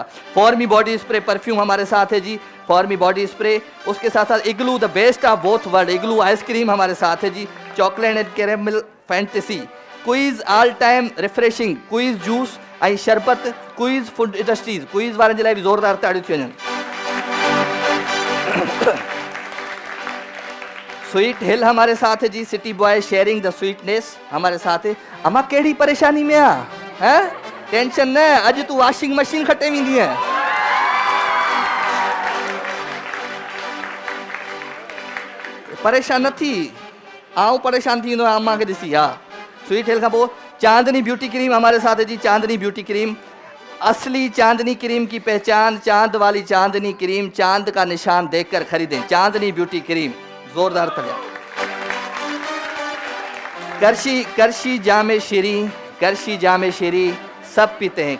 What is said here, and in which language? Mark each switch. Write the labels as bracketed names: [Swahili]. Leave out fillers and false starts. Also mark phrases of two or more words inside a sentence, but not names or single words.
[Urdu] فارمی باڈی سپرے پرفیوم ہمارے ساتھ ہے جی، فارمی باڈی سپرے. اس کے ساتھ ساتھ اگلو, [English] the best of both world, [Urdu] اگلو آئس کریم ہمارے ساتھ ہے جی. [English] chocolate and caramel fantasy, [Sindhi] क्विज [English] all time refreshing, [Sindhi] क्विज जूस आई शरबत, क्विज फूड इंडस्ट्रीज, क्विज वारन जे लाइ बि ज़ोरदार ताड़ियूं थी वञनि। [Urdu] سویٹ ہل ہمارے ساتھ ہے جی, [English] city boy sharing the sweetness [Urdu] ہمارے ساتھ ہے. [Sindhi] अमा केड़ी परेशानी में आ है? टेंशन न, अज तू [English] washing machine [Sindhi] खटे वेंदी है। परेशान न थी, आऊं परेशान थी अम्मा के ॾिसी। हा, स्वीट हिल खां पोइ चांदनी ब्यूटी क्रीम [Urdu] ہمارے ساتھ ہے جی, [Sindhi] चांदनी ब्यूटी क्रीम। [Urdu] اصلی چاندنی کریم کی پہچان، چاند والی چاندنی کریم، چاند کا نشان دیکھ کر خریدیں. چاندنی بیوٹی کریم, [Sindhi] जोरदार तलिया। [Urdu] کرشی جامِ شیریں، کرشی جامِ شیریں سب پیتے ہیں.